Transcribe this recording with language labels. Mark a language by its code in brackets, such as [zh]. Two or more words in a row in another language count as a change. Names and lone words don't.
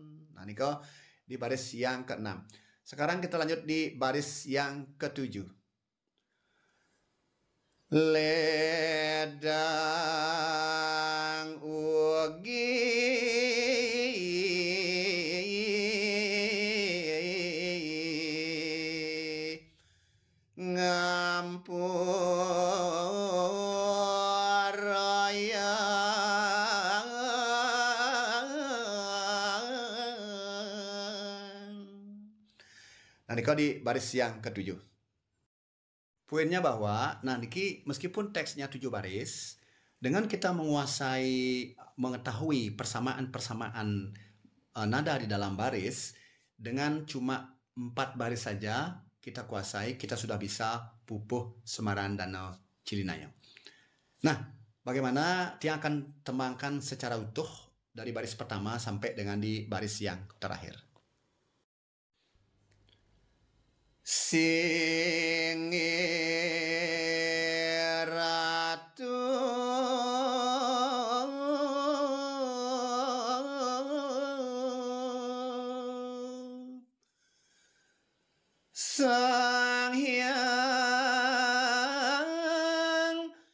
[id] Nah, niko di baris yang ke-6. Sekarang kita lanjut di baris yang ke-7. [ban] Ledang ugi ngampuraya. [id] Nah, niko di baris yang ke-7. Poinnya bahwa, nah niki meskipun teksnya 7 baris, dengan kita menguasai, mengetahui persamaan-persamaan nada di dalam baris, dengan cuma 4 baris saja kita kuasai, kita sudah bisa pupuh Semaran Danau Cilinayo. Nah, bagaimana dia akan tembangkan secara utuh dari baris pertama sampai dengan di baris yang terakhir. [ban] Singiratu Sang Hyang